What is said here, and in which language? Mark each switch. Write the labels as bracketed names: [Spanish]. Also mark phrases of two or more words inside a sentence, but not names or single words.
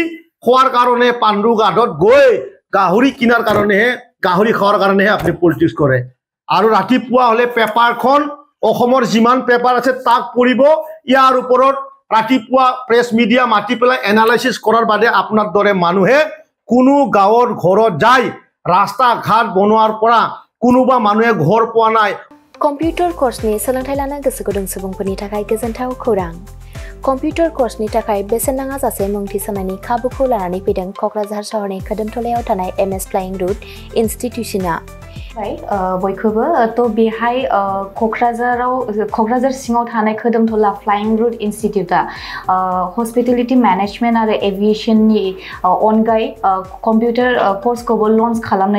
[Assamese] খোৱাৰ কাৰণে পাণ্ডু গাডত গৈ গাহৰি কিনাৰ কাৰণেহে গাহৰি খোৱাৰ কাৰণেহে আপনি পলিটিক্স কৰে আৰু ৰাতিপুৱা হলে পেপাৰখন অসমৰ যিমান পেপাৰ আছে তাক পঢ়িব ইয়াৰ ওপৰত ৰাতিপুৱা [English] press media [Assamese] মাতি পেলাই এনালাইসিস কৰাৰ বাদে আপোনাৰ দৰে মানুহে কোনো গাঁৱৰ ঘৰত যায় ৰাস্তা ঘাট বনোৱাৰ পৰা কোনোবা মানুহে ঘৰ পোৱা নাই [Bodo] কম্পিউটাৰ কোৰ্সनि सोलोंथाय लानो गोसो गुदुं सुबुंफोरनि थाखाय गोजोनथाव खौरां कम्पिउटार कोर्सनि थाखाय बेसेन नाङा जासे मुं थिसननायनि खाबुखौ लानानै फैदों कक्राझार शहरनि खोदोमथलायाव थानाय एमएस फ्लाइंग रुट इन्स्टिट्यूशना बयखौबो तो बेहाय कक्राझार सिङाव थानाय खोदोमथला फ्लाइंग रुट इन्स्टिट्यूटा [English] hospitality management [Bodo] आरो एविएशननि अनगायै कम्पिउटार कोर्सखौबो लन्च खालामनाय